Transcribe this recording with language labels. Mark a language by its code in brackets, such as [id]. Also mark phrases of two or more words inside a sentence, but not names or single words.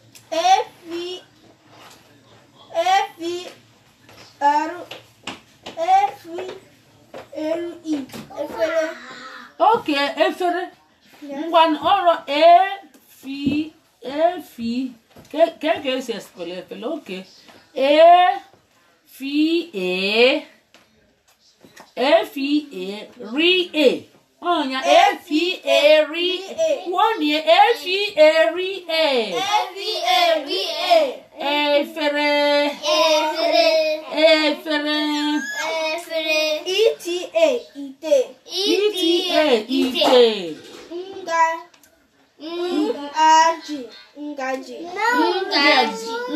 [ig] Efi, efi, arụ, efi, elu i, efere. Oke, efere. Yes. Ngwa, ọrụ efi, efi. Ke, ke ka esi espele efere? Oke. E, fi, e. E, fi, e, ri, e. Ọ nya, e, fi, e, ri, e. Kwuo nie, e, fi, e, ri, e. E, fi, e, ri, e. Efere. Efere. Efere. Efere. Ite, ite. Ite, ite. Nga-, ngaji, ngaji. Ngaji.